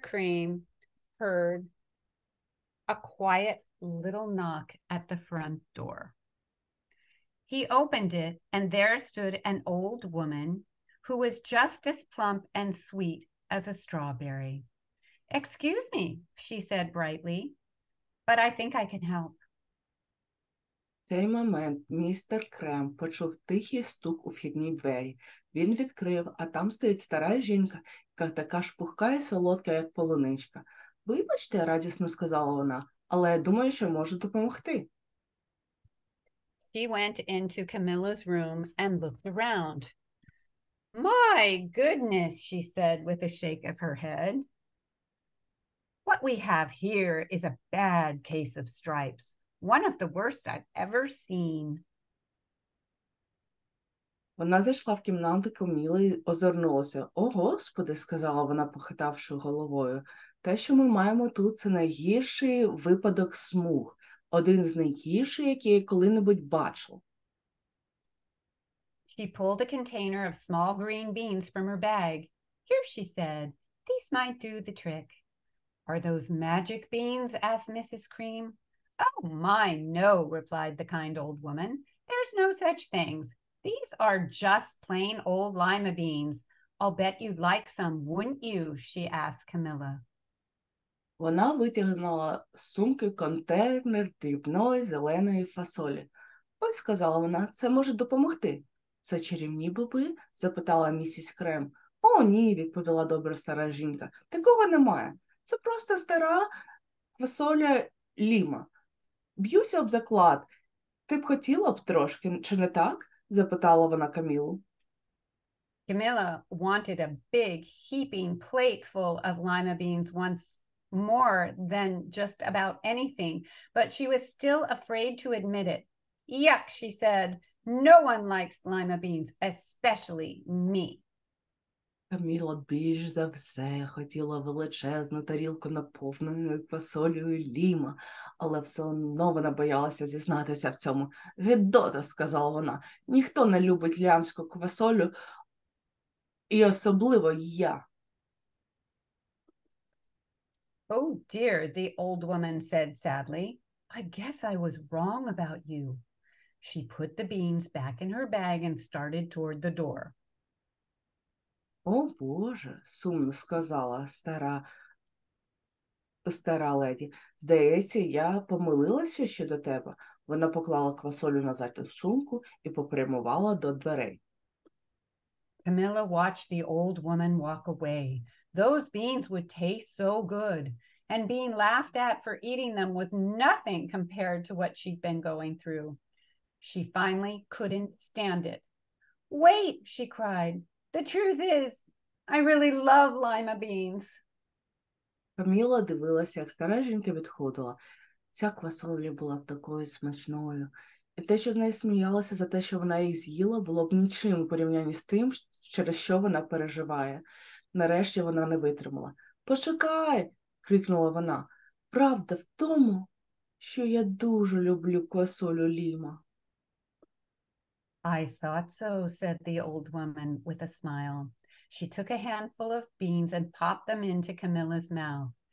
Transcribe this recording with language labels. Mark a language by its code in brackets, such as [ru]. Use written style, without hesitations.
[en] Cream heard a quiet little knock at the front door. He opened it, and there stood an old woman who was just as plump and sweet as a strawberry. Excuse me, she said brightly, but I think I can help. [uk] В цей момент містер Крем почув тихий стук у вхідні двері. Він відкрив, а там стоїть стара жінка, яка така ж пухка і солодка, як полуничка. «Вибачте», – радісно сказала вона, – «але я думаю, що можу допомогти». [en] She went into Camilla's room and looked around. My goodness, she said with a shake of her head. What we have here is a bad case of stripes. One of the worst I've ever seen. [uk] Вона зайшла в кімнату Каміли і озирнулася. «О, Господи», – сказала вона, похитавши головою, – «те, що ми маємо тут, це найгірший випадок смуг. Один з найгірших, який я коли-небудь бачила». [en] She pulled a container of small green beans from her bag. Here, she said, these might do the trick. Are those magic beans? Asked Mrs. Cream. Oh, my, no, replied the kind old woman. There's no such things. These are just plain old lima beans. I'll bet you'd like some, wouldn't you? She asked Camilla. [uk] Вона витягнула з сумки контейнер дрібної зеленої фасолі. «Ось», – сказала вона, – «це може допомогти». «Це чарівні боби?» – запитала місіс Крем. «О, ні», – відповіла добра стара жінка, – «такого немає. Це просто стара фасоля ліма. Б'юся об заклад. Ти б хотіла б трошки, чи не так?» – запитала вона Камілу. [en] Camilla wanted a big, heaping plate full of lima beans once more than just about anything, but she was still afraid to admit it. Yuck, she said. No one likes lima beans, especially me. [uk] Каміла більш за все хотіла величезну тарілку, наповнену квасолею ліма, але все одно вона боялася зізнатися в цьому. «Гидота», – сказала вона, – «ніхто не любить лямську квасолю, і особливо я». [en] Oh dear, the old woman said sadly. I guess I was wrong about you. She put the beans back in her bag and started toward the door. [uk] «О, Боже», – сумно сказала стара леді, «здається, я помилилася щодо тебе». Вона поклала квасолю назад у сумку і попрямувала до дверей. [en] Camilla watched the old woman walk away. Those beans would taste so good, and being laughed at for eating them was nothing compared to what she'd been going through. She finally couldn't stand it. Wait, she cried. The truth is, I really love lima beans. [uk] Каміла дивилася, як стара жінка відходила. Ця квасоля була б такою смачною. І те, що з нею сміялася за те, що вона їх з'їла, було б нічим у порівнянні з тим, через що вона переживає. Нарешті вона не витримала. «Почекай!» – крикнула вона. «Правда в тому, що я дуже люблю квасолю ліма». [en] I thought so, said the old woman with a smile. She took a handful of beans and popped them into Camilla's mouth.